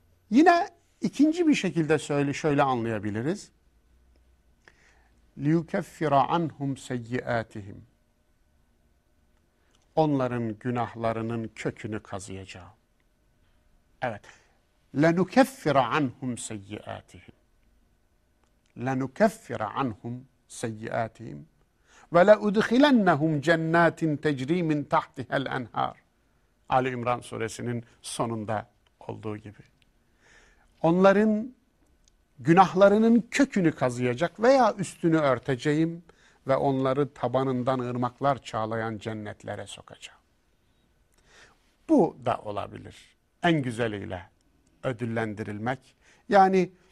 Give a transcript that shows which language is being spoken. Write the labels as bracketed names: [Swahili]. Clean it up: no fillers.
[Turkish] Yine ikinci bir şekilde şöyle anlayabiliriz. [Arabic] لِيُكَفِّرَ عَنْهُمْ سَيِّئَاتِهِمْ [Turkish] Onların günahlarının kökünü kazıyacağım. Evet. [Arabic] لَنُكَفِّرَ عَنْهُمْ سَيِّئَاتِهِمْ لَنُكَفِّرَ عَنْهُمْ سَيِّئَاتِهِمْ وَلَاُدْخِلَنَّهُمْ جَنَّاتٍ تَجْرِي مِنْ تَحْتِهَا الْاَنْهَارِ [Turkish] Ali İmran suresinin sonunda olduğu gibi. Onların günahlarının kökünü kazıyacak veya üstünü örteceğim ve onları tabanından ırmaklar çağlayan cennetlere sokacağım. Bu da olabilir. En güzeliyle ödüllendirilmek. Yani